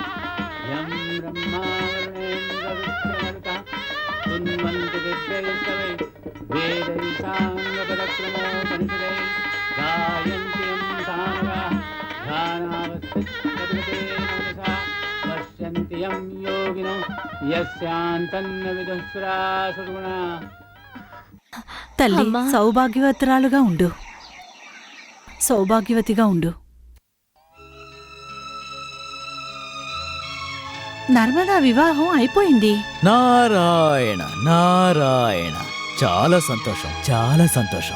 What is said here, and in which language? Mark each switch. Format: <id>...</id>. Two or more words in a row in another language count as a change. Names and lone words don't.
<sa>यं ब्रह्मा वरुणेन्द्ररुद्रमरुतः स्तुन्वन्ति दिव्यैस्तवैः वेदैः साङ्गपदक्रमोपनिषदैः गायन्ति यं सामगाः ध्यानावस्थितपदे मनसा पश्यन्ति यं योगिनो यस्यान्तन्न विदुःसुरासुरगुणा।</sa> <te>తల్లి సౌభాగ్యవతురాలుగా ఉండు, సౌభాగ్యవతిగా ఉండు. నర్మదా వివాహం అయిపోయింది. నారాయణ నారాయణ, చాలా సంతోషం, చాలా సంతోషం.</te>